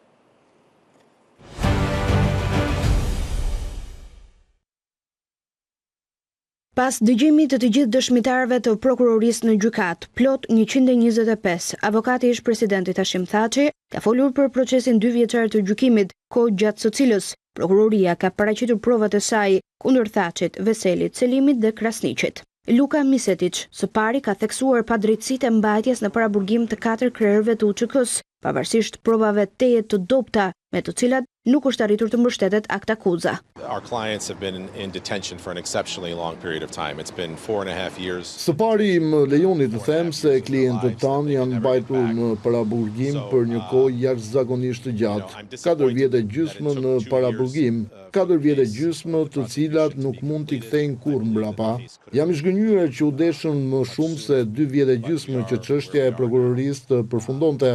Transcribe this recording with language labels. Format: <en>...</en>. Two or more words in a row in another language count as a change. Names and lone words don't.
<sq>Pas dëgjimit të gjithë dëshmitarëve të prokurorisë në gjykatë, plot 125, avokati ish presidentit Hashim Thaçi ka folur për procesin 2 vjeçar të gjykimit, kohë gjatë së cilës prokuroria ka paraqitur provat e saj kundër Thaçit, Veselit, Selimit dhe Krasniqit. Luka Misetic, së pari ka theksuar padrejtësitë e mbajtjes në paraburgim të 4 krerëve të UÇK-s, pavarësisht provave teje të dobta me të cilat nuk është arritur të mbështetet aktakuza.</sq> <en>Our clients have been in detention for an exceptionally long period of time. It's been 4.5 years.</en> <sq>Së pari më lejoni të them se klientët tanë janë mbajtur në paraburgim për një kohë jashtëzakonisht të gjatë. 4 vjet e gjysmë në paraburgim, 4 vjet e gjysmë të cilat nuk mund t'i kthejnë kurrë mbrapa. Jam i zgënjur që u deshën më shumë se 2 vjet e gjysmë që çështja e prokurorisë të përfundonte.</sq>